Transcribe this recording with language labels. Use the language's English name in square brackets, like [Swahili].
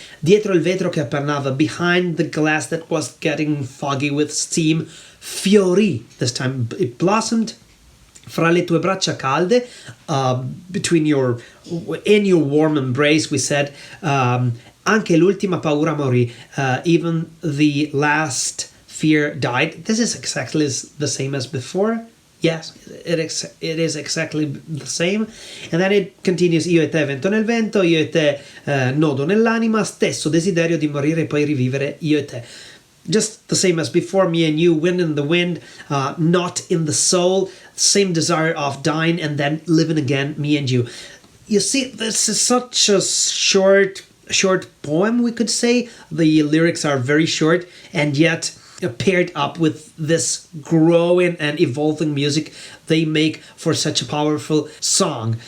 [Italian] Dietro il vetro che appannava, [English] behind the glass that was getting foggy with steam, [Italian] fiorì, [English] this time it blossomed. [Italian] Fra le tue braccia calde, [English] in your warm embrace, we said, [Italian] anche l'ultima paura morì, [English] even the last fear died. This is exactly the same as before. Yes, it is exactly the same. And then it continues, [Italian] io e te, vento nel vento, io e te, nodo nell'anima, stesso desiderio di morire e poi rivivere, io e te. [English] Just the same as before, me and you, wind in the wind, not in the soul, same desire of dying and then living again, me and you. You see, this is such a short poem, we could say. The lyrics are very short, and yet paired up with this growing and evolving music, they make for such a powerful song.